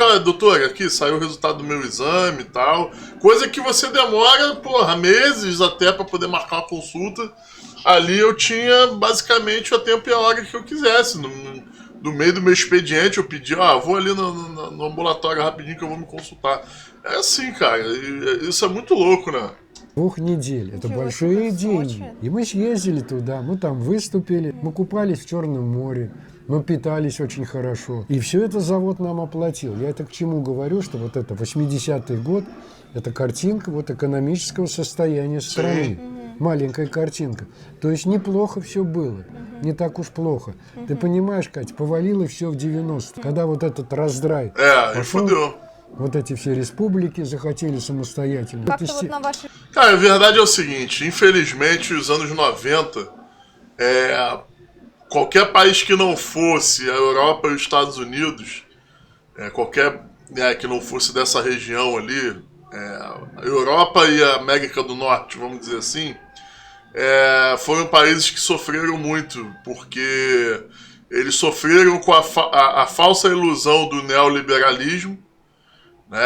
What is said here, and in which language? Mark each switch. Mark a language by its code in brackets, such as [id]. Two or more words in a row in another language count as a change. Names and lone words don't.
[pt] Olha, doutora, aqui saiu o resultado do meu exame e tal. Coisa que você demora, porra, meses até para poder marcar uma consulta. Ali eu tinha basicamente o tempo e a hora que eu quisesse. No meio do meu expediente eu pedia, vou ali no ambulatório rapidinho que eu vou me consultar. É assim, cara, isso é muito louco, né? [ru] 2 недель. Это Ничего большие себе, деньги. Сочи. И мы съездили туда, мы там выступили, мы купались в Черном море, мы питались очень хорошо. И все это завод нам оплатил. Я это к чему говорю, что вот это 80-й год, это картинка вот экономического состояния страны. Маленькая картинка. То есть неплохо все было. Не так уж плохо. Ты понимаешь, Катя, повалило все в 90-е. Когда вот этот раздрай [pt] E [ru] пошел, [pt] fudeu. [ru] вот эти все республики захотели самостоятельно. Как-то Вот вот есте- на вашей... [pt] Cara, a verdade é o seguinte, infelizmente os anos 90, qualquer país que não fosse a Europa e os Estados Unidos, qualquer que não fosse dessa região ali, a Europa e a América do Norte, vamos dizer assim, foram países que sofreram muito, porque eles sofreram com a falsa ilusão do neoliberalismo, né?